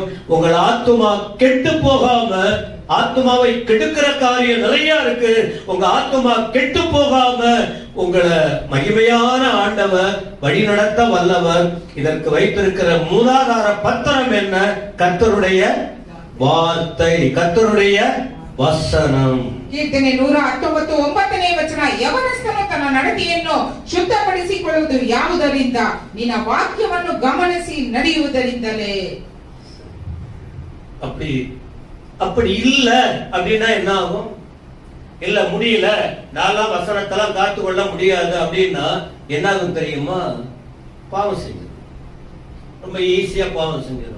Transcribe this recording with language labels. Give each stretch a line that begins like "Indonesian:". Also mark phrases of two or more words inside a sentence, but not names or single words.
Tamil: உங்கள் ஆத்துமா கெட்டு போகாம, ஆத்துமாவை கெடுக்கிற காரியம் நிறைய இருக்கு. உங்க ஆத்துமா கெட்டு போகாம உங்களை மகிமையான ஆண்டவர் வழி நடத்த வல்லவர். இதற்கு வைத்திருக்கிற மூலாதார பத்திரம் என்ன? கர்த்தருடைய வார்த்தை, கர்த்தருடைய ವಸನಂ.
Kannada: ಕೀರ್ತನೆ 119:9ನೇ ವಚನ. ಯವನಸ್ಥನು ತನ್ನ ನಡತೆಯನ್ನು ಶುದ್ಧಪಡಿಸಿಕೊಳ್ಳುವುದು ಯಾವುದರಿಂದ? ನಿನ್ನ ವಾಕ್ಯವನ್ನು ಗಮನಿಸಿ ನಡೆಯುವುದರಿಂದಲೇ.
Tamil: அப்படி இல்ல அப்படின்னா என்ன ஆகும்? இல்ல முடியல, நாலாம் வசனத்தெல்லாம் காத்து கொள்ள முடியாது அப்படின்னா என்ன ஆகும் தெரியுமா? பாவம் செஞ்சிடும், ரொம்ப ஈஸியா பாவம் செஞ்சிடும்.